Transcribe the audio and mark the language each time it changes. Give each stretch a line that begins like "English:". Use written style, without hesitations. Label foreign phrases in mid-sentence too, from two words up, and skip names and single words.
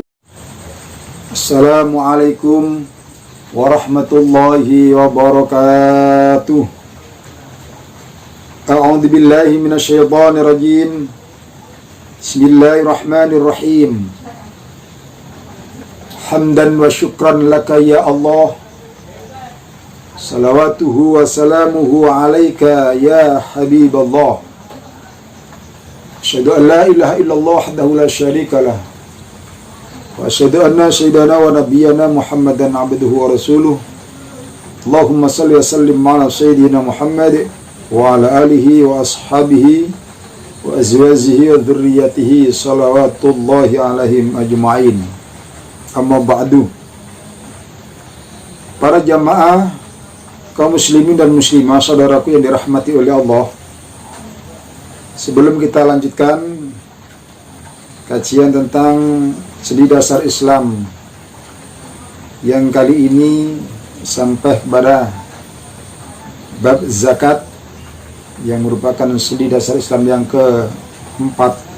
Arabic: السلام عليكم ورحمة الله وبركاته. أعوذ بالله من الشيطان الرجيم. بسم الله الرحمن الرحيم. حمداً وشكراً لك يا الله. صلواته وسلامه عليك يا حبيب الله. أشهد أن لا إله إلا الله وحده لا شريك له. وأشهد أن سيدنا ونبينا محمداً عبده ورسوله. اللهم صل وسلم على سيدنا محمد وعلى آله وأصحابه وأزواجه وذرياته صلوات الله عليهم أجمعين. أما بعد.
Indonesian: Para jamaah kaum muslimin dan muslimah, saudaraku yang dirahmati oleh Allah, sebelum kita lanjutkan kajian tentang studi dasar Islam yang kali ini sampai pada bab zakat yang merupakan studi dasar Islam yang keempat.